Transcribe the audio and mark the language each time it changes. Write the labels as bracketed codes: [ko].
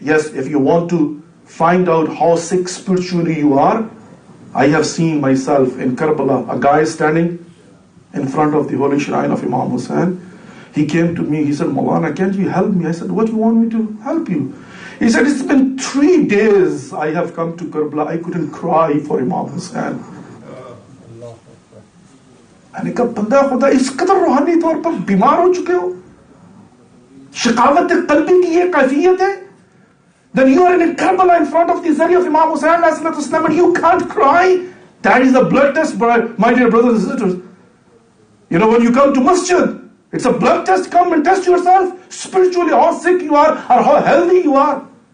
[en] Yes, if you want to find out how sick spiritually you are, I have seen myself in Karbala, a guy standing in front of the holy shrine of Imam Hussain. He came to me, he said, Maulana, can't you help me? I said, what do you want me to help you? He said, it's been 3 days I have come to Karbala. I couldn't cry for Imam Hussain. [hi] मैंने कहा बंदा खुदा इस कदर रूहानी तौर पर बीमार हो चुके हो, शिकावत कल्बी की ये कैफियत है. [en] Then you are in Karbala in front of the Zari of Imam Hussain and you can't cry. That is a blood test, my dear brothers and sisters. When you come to masjid, it's a blood test. Come and test yourself spiritually, how sick you are or how healthy you are.